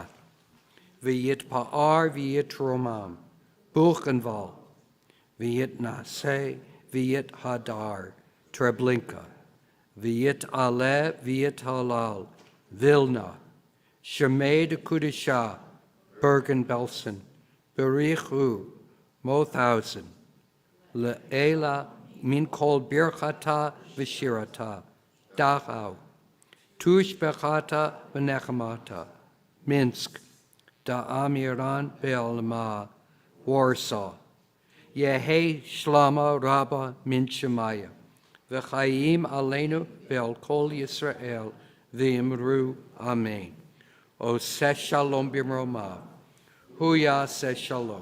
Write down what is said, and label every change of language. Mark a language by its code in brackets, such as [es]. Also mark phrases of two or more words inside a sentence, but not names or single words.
[arc] ויתפאר ויתרומם, Buchenwald, ויתנשא ויתהדר, Treblinka, ויתעלה ויתהלל, Vilna, שמה דקודשא, Bergen-Belsen, בריך הוא, Mauthausen, לעלא מן כל ברכתא ושירתא, Dachau, תושבחתא ונחמתא, Minsk, Da Amiran Be'alma, Warsaw, יהא שלמא רבא מן שמיא. וחיים עלינו ועל כל ישראל ואמרו אמן. [he] עושה שלום במרומיו. הוא יעשה שלום.